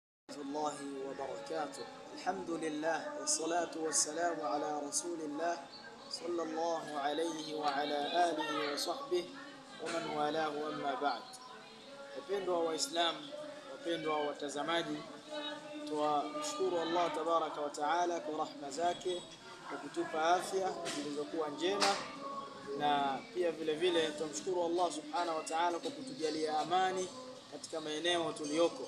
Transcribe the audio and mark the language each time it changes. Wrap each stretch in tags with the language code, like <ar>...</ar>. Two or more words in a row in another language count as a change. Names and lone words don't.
<ar>الله وبركاته. الحمد لله والصلاة والسلام على رسول الله صلى الله عليه وعلى آله وصحبه ومن والاه أما بعد.</ar> <sw>wapendwa waislamu, wapendwa watazamaji, tunashukuru</sw> <ar>الله تبارك وتعالى</ar> <sw>kwa rahma zake kwa kutupa afya zilizokuwa njema, na pia vile vile tunamshukuru</sw> <ar>الله سبحانه وتعالى</ar> <sw>kwa kutujalia amani katika maeneo tuliyoko.</sw>